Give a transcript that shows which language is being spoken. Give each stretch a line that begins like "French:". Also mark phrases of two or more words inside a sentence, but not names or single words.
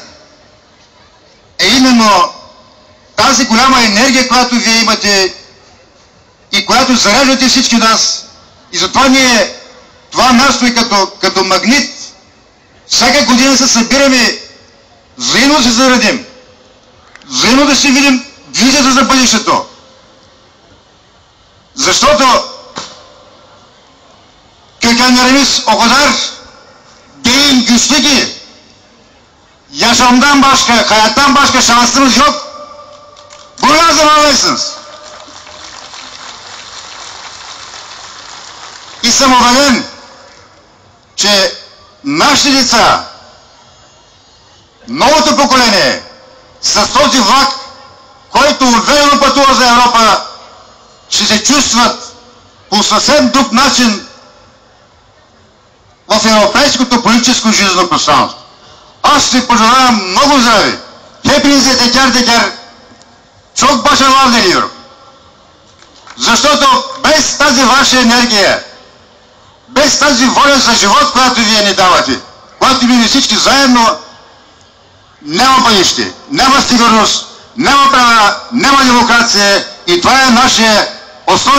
Bulgarian: Е именно тази голяма енергия, която вие имате и която зареждате всички нас. И затова ние това място е като магнит. Всяка година се събираме, взаимно да се заредим, взаимно да си видим визията за бъдещето.
Turkish: Защото kökenlerimiz o kadar derin, güçlü ki yaşamdan başka, hayattan başka şansımız yok. Bunu lazım anlarsınız.
Bulgarian: И съм убеден, че нашите деца, новото поколение, с този влак, който уверено пътува за Европа, ще се чувстват по съвсем друг начин в европейското политическо жизнено пространство. Аз ще пожелавам много здраве.
Turkish: Hepinize teker teker çok başarılar diliyorum.
Bulgarian: Защото без тази ваша енергия, без тази воля за живот, която вие ни давате, която ние всички заедно, няма бъдеще, няма сигурност, няма права, няма демокрация и това е нашия основен капитал.